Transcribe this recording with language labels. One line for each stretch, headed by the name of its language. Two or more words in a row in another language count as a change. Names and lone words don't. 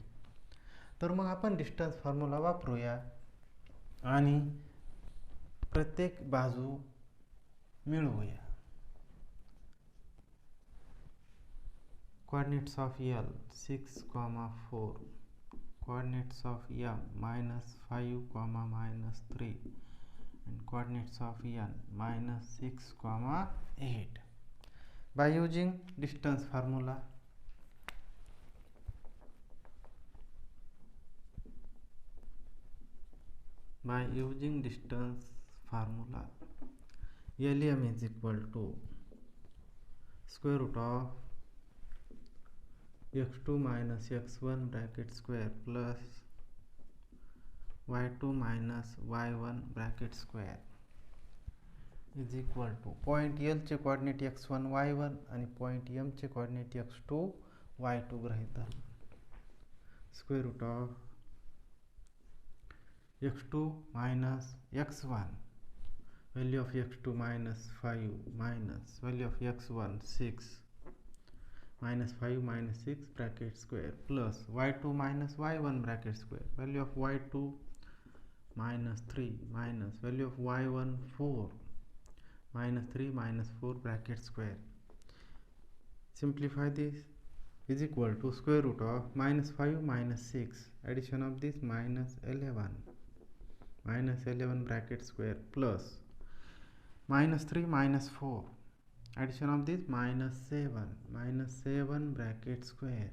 Marathi: तर मग आपण
English: distance formula
Marathi: वापरूया आणि प्रत्येक बाजू मिळवूया.
English: coordinates of L 6, 4, coordinates of M -5, -3 and coordinates of N -6, 8. By using distance formula, LM is equal to square root of x2 minus x1 bracket square plus y2 minus y1 bracket square is equal to point L
Marathi: चे कोऑर्डिनेट x1 y1 आणि point M चे कोऑर्डिनेट x2 y2 गृहीत धरू.
English: square root of x2 minus x1, value of x2 -5 minus value of x1 6, -5 -6 bracket square plus y2 minus y1 bracket square, value of y2 -3 minus value of y1 4, -3 -4 bracket square. Simplify this is equal to square root of -5 -6, addition of this -11 bracket square plus -3 -4, addition of this -7 bracket square.